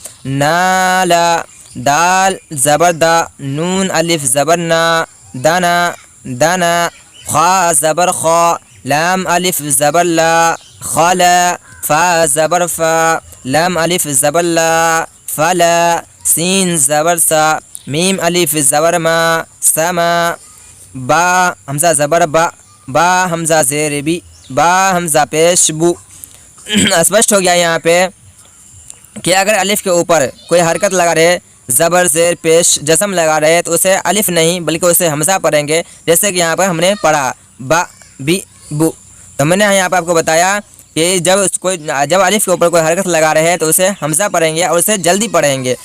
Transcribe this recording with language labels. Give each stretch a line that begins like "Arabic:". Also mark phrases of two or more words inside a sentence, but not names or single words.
Urdu: نال، دال زبر دا، نون الف زبر نا، دنا دنا، خا زبر خا، لام الف زبر لا، خلا، فا زبر فا، لام الف زبر لا، فلا، سین زبر سا، میم الف زبر ما، سما، با حمزہ زبر با، با حمزہ زیر بی، با حمزہ پیش بو۔ اسپشٹ ہو گیا یہاں پہ کہ اگر الف کے اوپر کوئی حرکت لگا رہے، زبر زیر پیش جزم لگا رہے، تو اسے الف نہیں بلکہ اسے حمزہ پڑھیں گے۔ جیسے کہ یہاں پر ہم نے پڑھا با بی بو، تو میں نے یہاں پہ آپ کو بتایا کہ جب الف کے اوپر کوئی حرکت لگا رہے ہیں تو اسے حمزہ پڑھیں گے اور اسے جلدی پڑھیں گے۔